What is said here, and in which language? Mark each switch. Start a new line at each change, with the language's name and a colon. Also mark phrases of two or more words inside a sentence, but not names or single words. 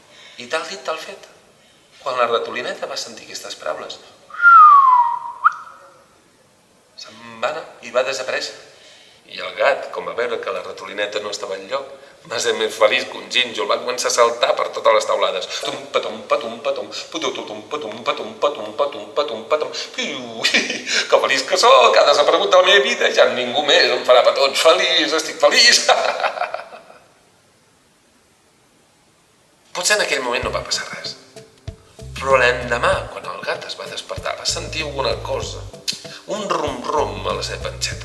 Catalan: I tal dit, tal fet. Quan la ratolineta va sentir aquestes paraules, se'n va anar i va desaparèixer. I el gat, com va veure que la ratolineta no estava enlloc, va ser més feliç que un gínjol, va començar a saltar per totes les taulades. Tum, patum, patum, patum, pututum, patum, patum, patum, patum, patum, patum, piu, que feliç que sóc, ha desaparegut de la meva vida, ja ningú més em farà petons, feliç, estic feliç. Potser en aquell moment no va passar res, però l'endemà, quan el gat es va despertar, va sentir alguna cosa, un rum-rum a la seva panxeta.